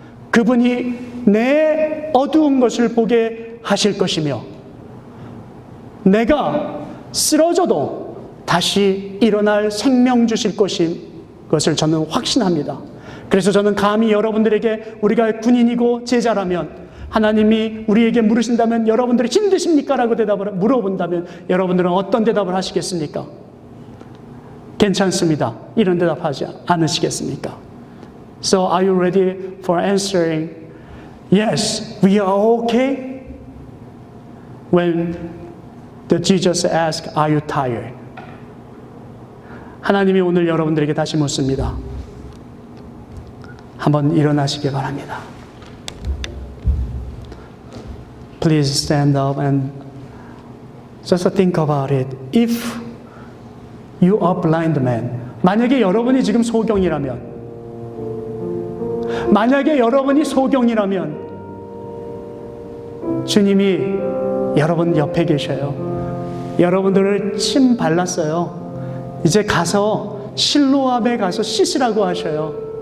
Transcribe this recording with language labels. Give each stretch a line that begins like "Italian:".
Korean: 그분이 내 어두운 것을 보게 하실 것이며, 내가 쓰러져도 다시 일어날 생명 주실 것을 저는 확신합니다. 그래서 저는 감히 여러분들에게, 우리가 군인이고 제자라면 하나님이 우리에게 물으신다면 여러분들이 힘드십니까? 라고 물어본다면 여러분들은 어떤 대답을 하시겠습니까? 괜찮습니다. 이런 대답하지 않으시겠습니까?
English: So are you ready for answering, yes, we are okay? When the Jesus asks, are you tired?
Korean: 하나님이 오늘 여러분들에게 다시 묻습니다. 한번 일어나시기 바랍니다.
English: Please stand up and just think about it. If you are blind man,
Korean: 만약에 여러분이 지금 소경이라면, 만약에 여러분이 소경이라면 주님이 여러분 옆에 계셔요. 여러분들을 침 발랐어요. 이제 가서 실로암에 가서 씻으라고 하셔요.